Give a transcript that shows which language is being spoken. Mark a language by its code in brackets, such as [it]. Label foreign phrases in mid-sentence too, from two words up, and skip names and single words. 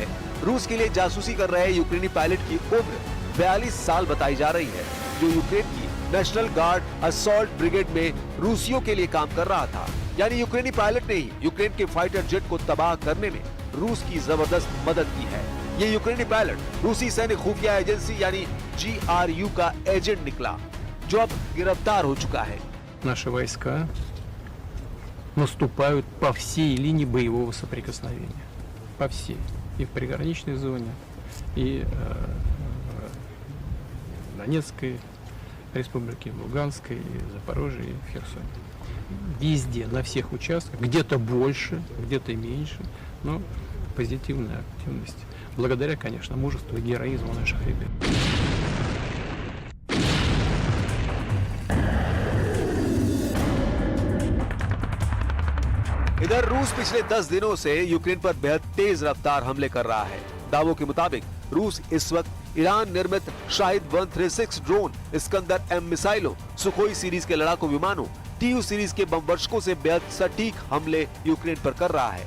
[hi] रूस के लिए जासूसी कर रहे यूक्रेनी पायलट की उम्र 42 साल बताई जा रही है, जो यूक्रेन की नेशनल गार्ड असॉल्ट ब्रिगेड में रूसियों के लिए काम कर रहा था। यानी यूक्रेनी पायलट ने ही यूक्रेन के [en] fighter jet [hi] को तबाह करने में रूस की जबरदस्त मदद की है। ये यूक्रेनी पायलट रूसी सैन्य खुफिया एजेंसी यानी GRU का एजेंट निकला, जो अब गिरफ्तार हो चुका है। [ru] Наши войска наступают по всей линии боевого соприкосновения. По всей. И в приграничной зоне, и в Донецкой республике, в Луганской, и в Запорожье, и в Херсоне. Везде, на всех участках, где-то больше, где-то меньше, но позитивная активность. Благодаря, конечно, мужеству и героизму наших ребят. [hi] इधर रूस पिछले 10 दिनों से यूक्रेन पर बेहद तेज रफ्तार हमले कर रहा है। दावों के मुताबिक रूस इस वक्त ईरान निर्मित शाहिद 136 ड्रोन, इस्कंदर M मिसाइलों, सुखोई सीरीज के लड़ाकू विमानों, TU सीरीज के बमवर्षकों से बेहद सटीक हमले यूक्रेन पर कर रहा है।